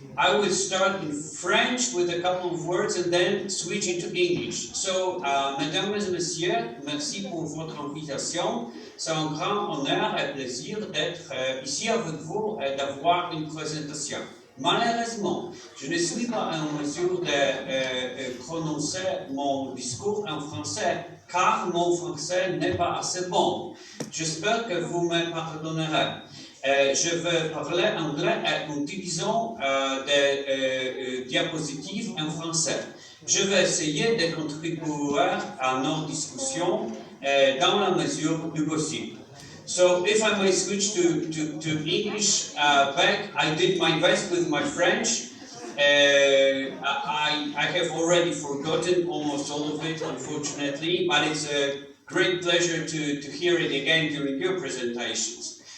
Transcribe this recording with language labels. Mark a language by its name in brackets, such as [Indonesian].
[English] I will start in French with a couple of words and then switch into English. [French] So, mesdames et messieurs, merci pour votre invitation. C'est un grand honneur et plaisir d'être ici avec vous et d'avoir une présentation. Malheureusement, je ne suis pas en mesure de prononcer mon discours en français car mon français n'est pas assez bon. J'espère que vous me pardonnerez. Je vais parler anglais en utilisant des diapositives en français. Je vais essayer de contribuer à nos discussions dans la mesure du possible. [English] So, if I may switch to English back, I did my best with my French. I have already forgotten almost all of it, unfortunately, but it's a great pleasure to hear it again during your presentations.